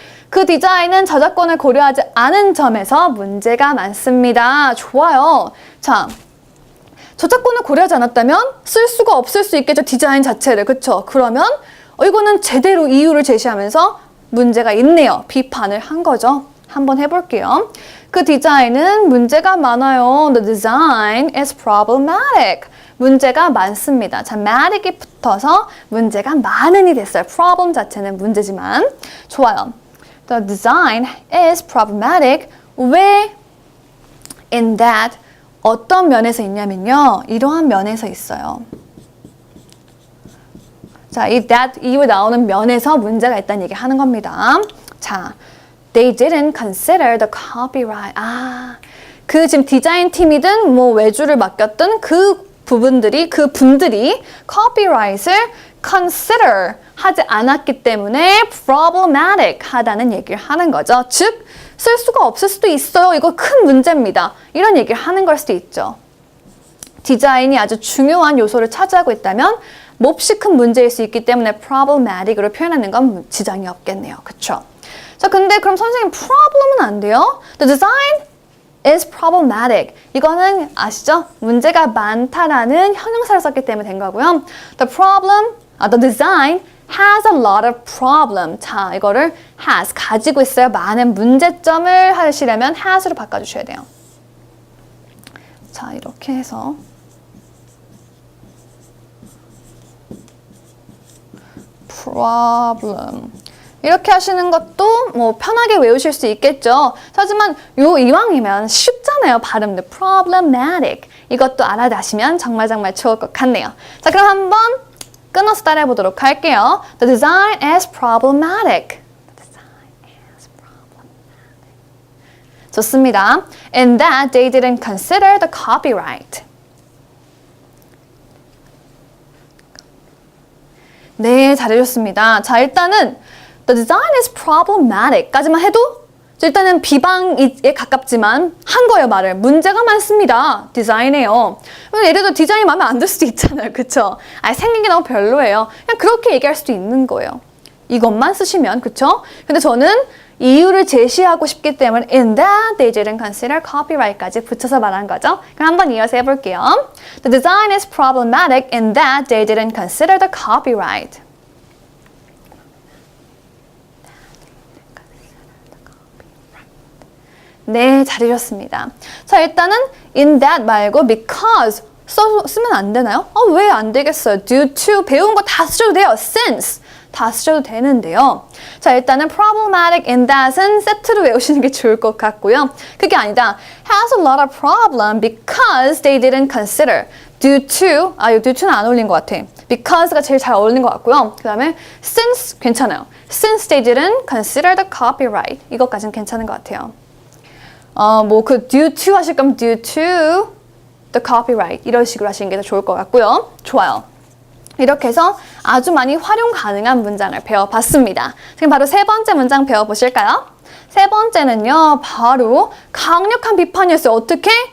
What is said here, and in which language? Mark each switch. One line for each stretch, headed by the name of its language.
Korean: 그 디자인은 저작권을 고려하지 않은 점에서 문제가 많습니다. 좋아요. 자, 저작권을 고려하지 않았다면 쓸 수가 없을 수 있겠죠. 디자인 자체를. 그쵸? 그러면 이거는 제대로 이유를 제시하면서 문제가 있네요. 비판을 한 거죠. 한번 해볼게요. 그 디자인은 문제가 많아요.
English: The design is problematic.
Korean: 문제가 많습니다. 자, matic이 붙어서 문제가 많은이 됐어요. problem 자체는 문제지만. 좋아요.
English: The design is problematic.
Korean: 왜?
English: In that.
Korean: 어떤 면에서 있냐면요. 이러한 면에서 있어요. 자, 이 that 이후에 나오는 면에서 문제가 있다는 얘기 하는 겁니다.
English: 자, they didn't consider the copyright.
Korean: 그 지금 디자인 팀이든 뭐 외주를 맡겼든 그 분들이 copyright을 consider 하지 않았기 때문에 problematic 하다는 얘기를 하는 거죠. 즉, 쓸 수가 없을 수도 있어요. 이거 큰 문제입니다. 이런 얘기를 하는 걸 수도 있죠. 디자인이 아주 중요한 요소를 차지하고 있다면 몹시 큰 문제일 수 있기 때문에 problematic으로 표현하는 건 지장이 없겠네요. 그쵸? 자, 근데 그럼 선생님 problem은 안 돼요?
English: The design is problematic.
Korean: 이거는 아시죠? 문제가 많다라는 형용사를 썼기 때문에 된 거고요.
English: The design has a lot of problem.
Korean: 자, 이거를 has, 가지고 있어요. 많은 문제점을 하시려면 has로 바꿔주셔야 돼요. 자, 이렇게 해서 problem 이렇게 하시는 것도 뭐 편하게 외우실 수 있겠죠. 하지만 이왕이면 쉽잖아요. 발음도 problematic 이것도 알아다시면 정말 좋을 것 같네요. 자, 그럼 한번 끊어서 따라해 보도록 할게요.
English: The design is problematic.
Korean: 좋습니다.
English: In that they didn't consider the copyright.
Korean: 네, 잘해줬습니다. 자, 일단은
English: The design is problematic
Korean: 까지만 해도 일단은 비방에 가깝지만 한 거예요, 말을. 문제가 많습니다. 디자인에요. 예를 들어 디자인이 마음에 안 들 수도 있잖아요. 그쵸? 생긴 게 너무 별로예요. 그냥 그렇게 얘기할 수도 있는 거예요. 이것만 쓰시면, 그쵸? 근데 저는 이유를 제시하고 싶기 때문에
English: in that they didn't consider copyright
Korean: 까지 붙여서 말한 거죠. 그럼 한번 이어서 해볼게요.
English: The design is problematic in that they didn't consider the copyright.
Korean: 네, 잘해줬습니다. 자, 일단은 in that 말고 because 쓰면 안 되나요? 왜 안 되겠어요? due to 배운 거 다 쓰셔도 돼요. since 다 쓰셔도 되는데요. 자, 일단은 problematic in that은 세트로 외우시는 게 좋을 것 같고요. 그게 아니다.
English: has a lot of problem because they didn't consider.
Korean: due to, due to는 안 어울린 것 같아. because가 제일 잘 어울리는 것 같고요. 그 다음에 since 괜찮아요.
English: since they didn't consider the copyright.
Korean: 이것까지는 괜찮은 것 같아요. due to 하실 거면 due to the copyright 이런 식으로 하시는 게 더 좋을 것 같고요. 좋아요. 이렇게 해서 아주 많이 활용 가능한 문장을 배워봤습니다. 지금 바로 세 번째 문장 배워보실까요? 세 번째는요, 바로 강력한 비판이었어요. 어떻게?